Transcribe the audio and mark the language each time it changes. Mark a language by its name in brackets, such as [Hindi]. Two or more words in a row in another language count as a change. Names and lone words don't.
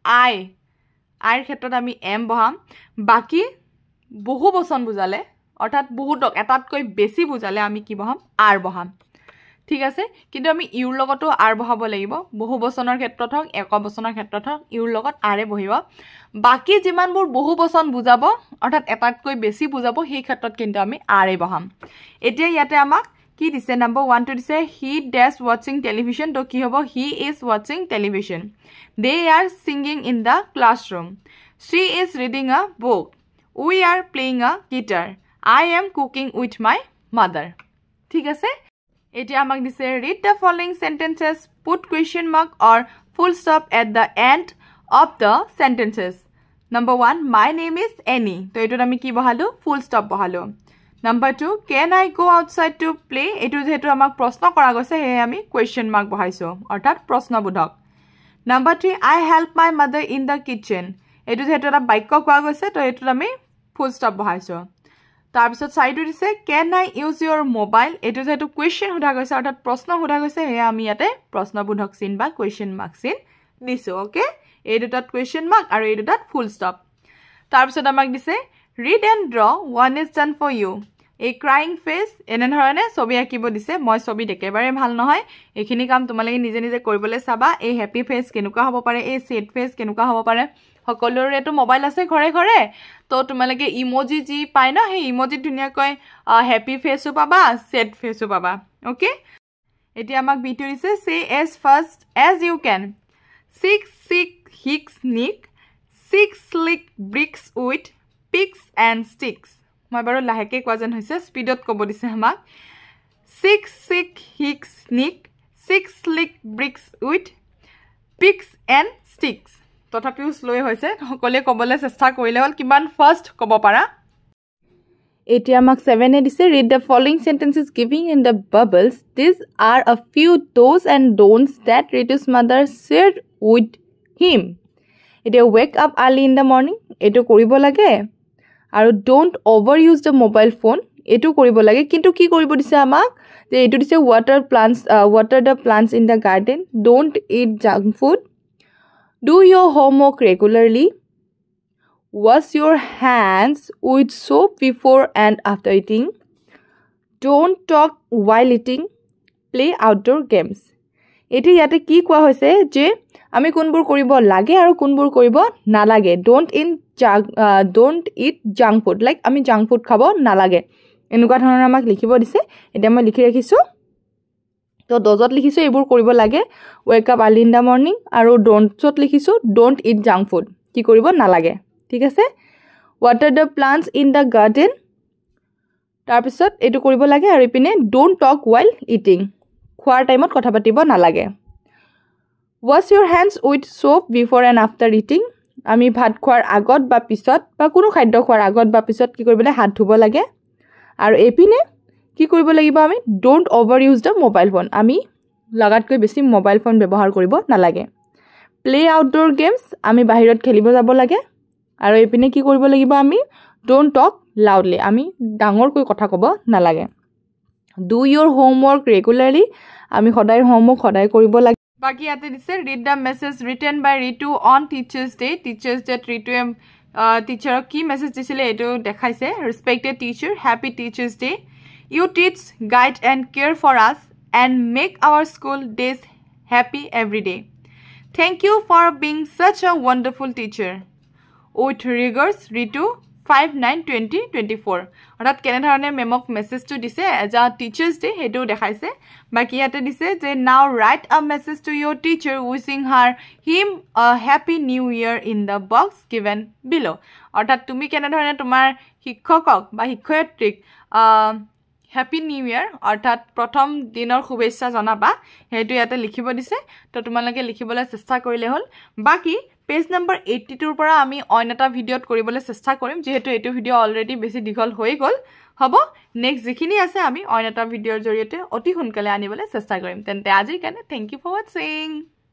[Assamese] আইৰ ক্ষেত্ৰত আমি am বহাম বাকি বহু বচন বুজালে অৰ্থাৎ বহুতক এটাতকৈ বেছি বুজালে আমি কি বহাম are বহাম ঠিক আছে কিন্তু আমি ইউৰ লগতো are বহাব লাগিব বহু বচনৰ ক্ষেত্ৰত হক এক বচনৰ ক্ষেত্ৰত হক ইউৰ লগত are বহিব বাকি যিমানবোৰ বহু বচন বুজাব অৰ্থাৎ এটাতকৈ বেছি বুজাব সেই ক্ষেত্ৰত কিন্তু আমি are বহাম এতিয়া ইয়াতে আমাক কি দিছে নম্বৰ 1 to দিছে [English] he dash watching television [Assamese] তো কি [English] হ'ব he is watching television they are singing in the classroom she is reading a book we are playing a guitar I am cooking with my mother [Assamese] ঠিক আছে এতিয়া আমাক দিছে [English] read the following sentences put question mark or full stop at the end of the sentences number 1 my name is Annie [Assamese] তো এটো আমি কি বহালো [English] full stop বহালো number 2 can I go outside to play [Assamese] এটো যেহেতু আমাক প্ৰশ্ন কৰা গৈছে হে আমি [English] question mark [Assamese] বহাইছো অৰ্থাৎ প্ৰশ্নবোধক [English] number 3 I help my mother in the kitchen [Assamese] এইটো যেহেতু এটা বাক্য কোৱা গৈছে তো এইটোত আমি [English] full stop [Assamese] বহাইছো তাৰ পিছত চাইটো দিছে [English] can I use your mobile [Assamese] এইটো যেহেতু কোৱেশ্চন সোধা গৈছে অৰ্থাৎ প্ৰশ্ন সোধা গৈছে হে আমি ইয়াতে প্ৰশ্নবোধক চিন বা [English] question mark [Assamese] চিন দিছো ওকে এই দুটাত [English] question mark [Assamese] আৰু এই দুটাত [English] full stop [Assamese] তাৰ পিছত আমাক দিছে [English] read and draw one is done for you a crying face [Assamese] এনে ধৰণে ছবি আঁকিব দিছে মই ছবি একেবাৰে ভাল নহয় এইখিনি কাম তোমালোকে নিজে নিজে কৰিবলৈ চাবা এই [English] happy face [Assamese] কেনেকুৱা হ'ব পাৰে এই [English] sad face [Assamese] কেনেকুৱা হ'ব পাৰে সকলোৰেটো মোবাইল আছে ঘৰে ঘৰে তো তোমালোকে ইমোজি জি পাই ন হে ইমোজি ধুনিয়াকৈ [English] happy faceও [Assamese] পাবা [English] sad faceও [Assamese] পাবা ওকে এতিয়া আমাক ভিডিও দিছে [English] say as fast as you can six hicks nick six slick bricks with picks and sticks [Assamese] মই বাৰু লাহেকে কোৱাজন হৈছে স্পিডত ক'ব দিছে আমাক [English] six hicks nick six slick bricks with picks and sticks [Assamese] তথাপিও স্লো হৈছে সকলে ক'বলৈ চেষ্টা কৰিলে হল কিমান ফাস্ট ক'ব পাৰা এতিয়া আমাক 7 এ দিছে [English] read the following sentences giving in the bubbles these are a few do's and don'ts that Ritu's mother shared with him এতিয়া wake up early in the morning এটো কৰিব [Assamese] লাগে আৰু [English] don't overuse the mobile phone [Assamese] এটো কৰিব লাগে কিন্তু কি কৰিব দিছে আমাক যে এটো দিছে [English] water the plants in the garden don't eat junk food do your homework regularly wash your hands with soap before and after eating don't talk while eating play outdoor games [Assamese] এটো ইয়াতে কি কোৱা হৈছে যে আমি কোনবোৰ কৰিব লাগে আৰু কোনবোৰ কৰিব নালাগে [English] don't eat junk food like আমি junk food [Assamese] খাব নালাগে এনেকুৱা ধৰণৰ আমাক লিখিব দিছে এটা মই লিখি ৰাখিছো তো দজত লিখিছো এইবোৰ কৰিব লাগে [English] wake up early in the morning আৰু don'tsত লিখিছো don't eat junk food [Assamese] কি কৰিব নালাগে ঠিক আছে [English] water the plants in the garden [Assamese] তাৰ পিছত এটো কৰিব লাগে আৰু ইপিনে [English] don't talk while eating [Assamese] খোৱাৰ টাইমত কথা পাতিব নালাগে [English] wash your hands with soap before and after eating [Assamese] আমি ভাত খোৱাৰ আগত বা পিছত বা কোনো খাদ্য খোৱাৰ আগত বা পিছত কি কৰিবলৈ হাত ধুব লাগে আৰু এপিনে কি কৰিব লাগিব আমি [English] don't overuse the mobile phone [Assamese] আমি লাগাতকৈ বেছি [English] mobile phone [Assamese] ব্যৱহাৰ কৰিব নালাগে [English] play outdoor games [Assamese] আমি বাহিৰত খেলিব যাব লাগে আৰু এপিনে কি কৰিব লাগিব আমি [English] don't talk loudly [Assamese] আমি ডাঙৰকৈ কথা ক'ব নালাগে [English] do your homework regularly [Assamese] আমি সদায় হোমৱৰ্ক সদায় কৰিব লাগে বাকি ইয়াতে দিছে [English] read the message written by Ritu on teachers day Ritu [Assamese] টিচাৰক কি মেসেজ দিছিলে এটো দেখাইছে [English] respected teacher happy teachers day you teach guide and care for us and make our school days happy every day thank you for being such a wonderful teacher with regards Ritu 5/9/2024 [Assamese] অৰ্থাৎ কেনে ধৰণে মেমক মেসেজটো দিছে [English] এজ a teachers day [Assamese] হেটো দেখাইছে বাকি ইয়াতে দিছে যে [English] now write a message to your teacher wishing him a happy new year in the box given below [Assamese] অৰ্থাৎ তুমি কেনে ধৰণে তোমাৰ শিক্ষকক বা শিক্ষয়িত্ৰীক [English] happy new year [Assamese] অৰ্থাৎ প্ৰথম দিনৰ শুভেচ্ছা জনাবা হেতু ইয়াতে লিখিব দিছে তো তোমালোকে লিখিবলৈ চেষ্টা কৰিলে হল বাকি [English] page number [Assamese] 82 ৰ পৰা আমি অন্য এটা ভিডিওত কৰিবলৈ চেষ্টা কৰিম যেহেতু এটো ভিডিও অলৰেডি বেছি দীঘল হৈ গল হ'ব নেক্সট যিখিনি আছে আমি অন্য এটা ভিডিওৰ জৰিয়তে অতি সোনকালে আনিবলৈ চেষ্টা কৰিম তেন্তে আজিৰ কাৰণে [English] thank you for watching